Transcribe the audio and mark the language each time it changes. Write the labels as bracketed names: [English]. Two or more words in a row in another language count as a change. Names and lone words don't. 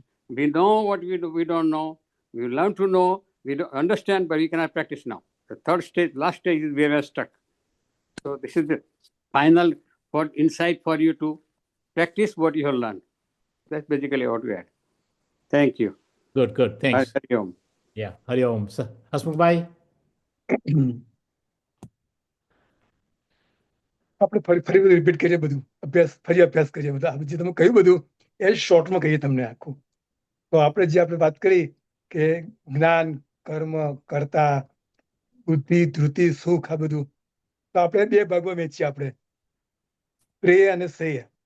[English] We know what we do, we don't know. We learn to know, we don't understand, but we cannot practice now. The third stage, last stage is where we are stuck. So this is the final insight for you to practice what you have learned. That's basically what we had. Thank you. Good. Thanks. [Sanskrit] हरि ओम. [English] Yeah. [Sanskrit] हरि ओम. [Gujarati] હસમુખભાઈ. આપણે ફરી બધું રિપીટ કરીએ, બધું અભ્યાસ કરીએ. બધા જે તમે કહ્યું બધું એ શોર્ટમાં કહીએ તમને આખું. તો આપણે વાત કરી કે જ્ઞાન, કર્મ, કર્તા, બુદ્ધિ, ધૃતિ, સુખ, આ બધું તો આપણે 2 ભાગમાં વહેંચીએ આપણે, શ્રેય અને શ્રેય.